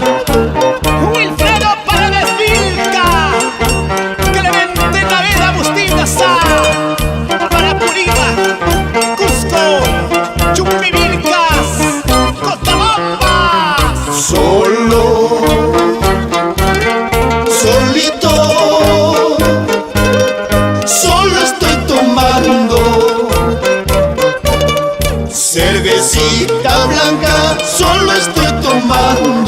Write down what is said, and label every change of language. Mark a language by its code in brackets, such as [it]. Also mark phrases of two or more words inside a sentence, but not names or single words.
[es] Wilfredo Paredes Vilca, Clemente Naveda Bustina Sá, para Purima, Cusco, Chumbivilcas, Cotabamba. Solo, solito, solo estoy tomando cervecita blanca, solo estoy tomando.